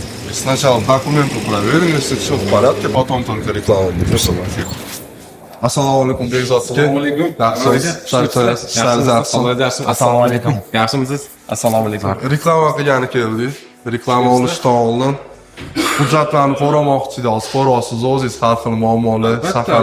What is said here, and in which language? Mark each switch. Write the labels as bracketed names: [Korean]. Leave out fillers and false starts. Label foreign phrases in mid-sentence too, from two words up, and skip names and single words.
[Russian] Сначала документы проверим, если все в порядке, потом только рекламу будем снимать. [Uzbek] Assalomu alaykum Bekzod aka. Assalomu alaykum. Assalomu alaykum. Yaxshimisiz? Assalomu alaykum. Reklama qilgani keldik. Reklama olishdan oldin hujjatlarni ko'rmoqchi edik. So'rasiz o'zingiz har xil muammolar safarda.